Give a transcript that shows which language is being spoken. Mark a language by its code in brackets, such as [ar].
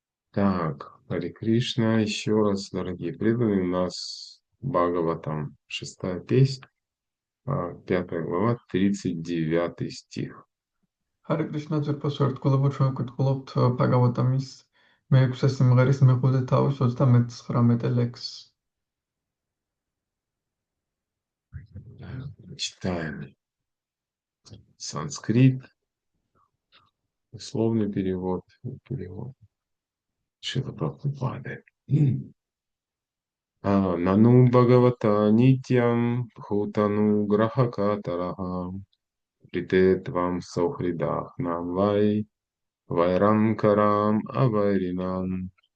[ru] Так, Харе Кришна, еще раз, дорогие преданные, у нас Бхагаватам, 6 песня, 5 глава, 39 стих. [ka] Hare Krishna ძვირფას ვერტყულებო ჩვენ ვკითხულობთ ბჰაგავატამის მეექვსე სიმღერის მეხუთე თავის 39 ლექსს. [ru] Читаем санскрит, условный перевод, перевод Шрила Прабхупады. [sa] Нану Бхагавата Нитям Бхутану Грахакатараха Притетвам Сохридах Нам Вайрам Карам Авайринам.